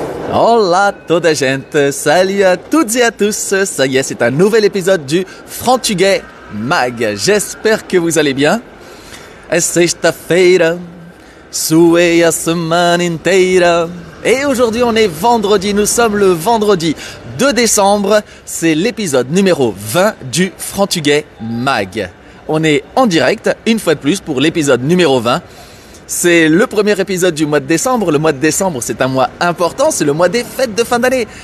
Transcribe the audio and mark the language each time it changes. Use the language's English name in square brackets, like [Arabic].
[Portuguese] Hola toda gente, [French] salut à toutes et à tous, ça y est, c'est un nouvel épisode du Frantuguais Mag. J'espère que vous allez bien. [Portuguese] É sexta-feira, suei a semana inteira. [French] Et aujourd'hui on est vendredi, nous sommes le vendredi 2 décembre, c'est l'épisode numéro 20 du Frantuguais Mag. On est en direct, une fois de plus, pour l'épisode numéro 20. C'est le premier épisode du mois de décembre. Le mois de décembre, c'est un mois important, c'est le mois des fêtes de fin d'année.